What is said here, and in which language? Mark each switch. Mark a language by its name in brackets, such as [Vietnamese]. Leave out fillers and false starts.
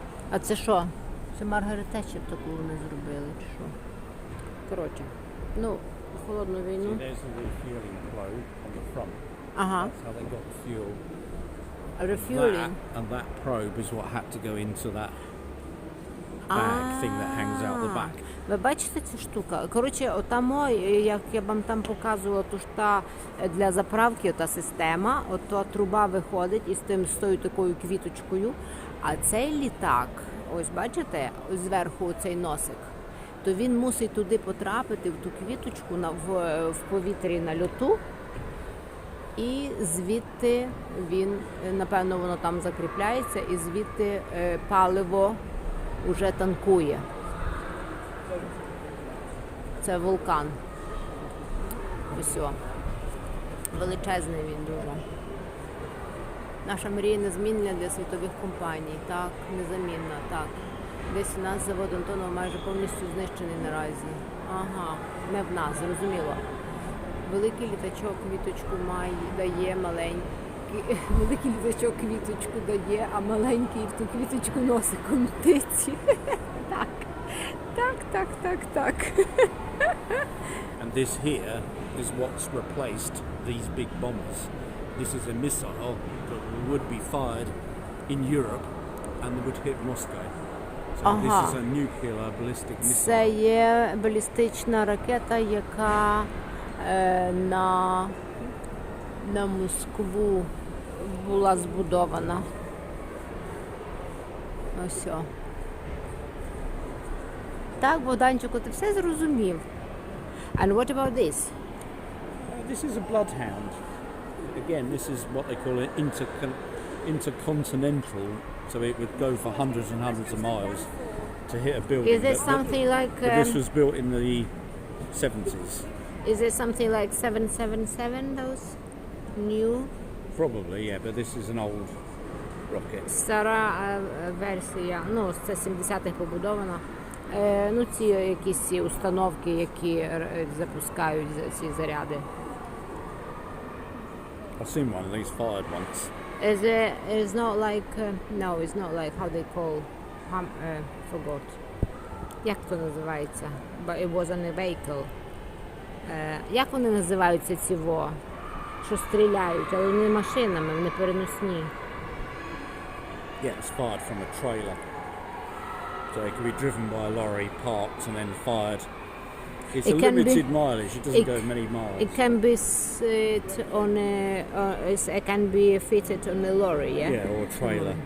[Ukrainian] А це що? Це Маргарет Тетчер таку вони зробили, чи що? Коротше, холодну війну. [English] See, there's the refueling probe on the front. [Ukrainian] Ага. [English] That's how they got the fuel. Refueling. And that probe is what had to go into that bag thing that hangs out the back. [Ukrainian] Ви бачите цю штуку? Коротше, отамо, як я вам там показувала, то ж та для заправки ота система, ото труба виходить із тою такою квіточкою, а цей літак, ось бачите, зверху цей носик, то він мусить туди потрапити, в ту квіточку, в повітрі на льоту, І звідти він, напевно, воно там закріпляється, і звідти паливо вже танкує. Це вулкан. Ось о. Величезний він дуже. Наша мрія незмінна для світових компаній. Так, незамінна, так. Десь у нас завод Антонова майже повністю знищений наразі. Ага, не в нас, зрозуміло. Великий літачок квіточку дає маленький. Великий літачок квіточку дає, а маленький в ту квіточку носиком птиці. Так. Так, так, так, так. [English] And this here is what's replaced these big bombers. This is a missile that would be fired in Europe and would hit Moscow. So this is a nuclear ballistic missile. [Ukrainian] Це є балістична ракета, яка на Москву була збудована. Ось о. Так, Богданчику, ти все зрозумів. [English] And what about this? This is a bloodhound. Again, this is what they call an intercontinental, so it would go for hundreds and hundreds of miles to hit a building. Is it something like... But this was built in the 70s. Is it something like 777, those new? Probably, yeah, but this is an old rocket. [Ukrainian] Стара версія, ну, це 70-х побудована. Ну, ці якісь ці установки, які запускають ці заряди. [English] I've seen one of these fired once. It's not like, no, it's not like how they call, forgot. [Ukrainian] Як то називається? [English] But it wasn't a vehicle. [Ukrainian] Як вони називаються ці що стріляють, але не машинами, вони переносні. [English] Yeah, it's fired from a trailer. So it can be driven by a lorry, parked and then fired. It's a limited mileage, it doesn't go many miles. It can be sit on it can be fitted on a lorry, yeah? Yeah, or a trailer.